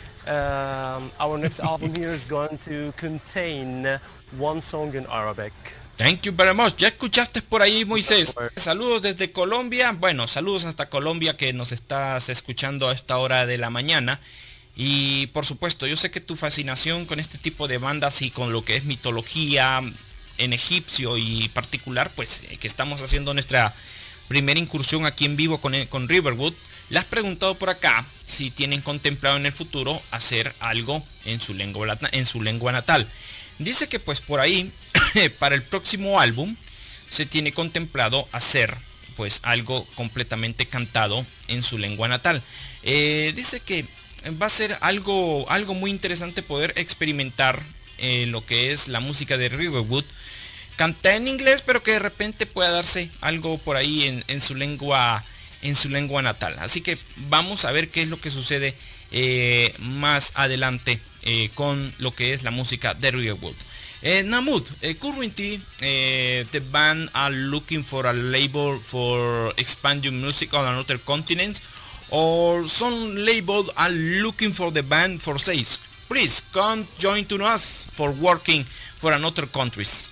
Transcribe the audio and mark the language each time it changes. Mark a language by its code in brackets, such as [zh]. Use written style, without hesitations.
[en] Our next album here is going to contain one song in Arabic. Thank you very much. [es] Ya escuchaste por ahí, Moisés. Saludos desde Colombia. Bueno, saludos hasta Colombia, que nos estás escuchando a esta hora de la mañana. Y por supuesto, yo sé que tu fascinación con este tipo de bandas y con lo que es mitología en egipcio y particular, pues que estamos haciendo nuestra primera incursión aquí en vivo con Riverwood. Le has preguntado por acá si tienen contemplado en el futuro hacer algo en su lengua natal. Dice que pues por ahí para el próximo álbum se tiene contemplado hacer pues algo completamente cantado en su lengua natal. Dice que va a ser algo muy interesante poder experimentar lo que es la música de Riverwood canta en inglés, pero que de repente pueda darse algo por ahí en su lengua natal. Así que vamos a ver qué es lo que sucede más adelante con lo que es la música de Riverwood. [en] Mahmoud, currently the band are looking for a label for expanding music on another continent, or some labels are looking for the band for sales. Please come join to us for working for another countries.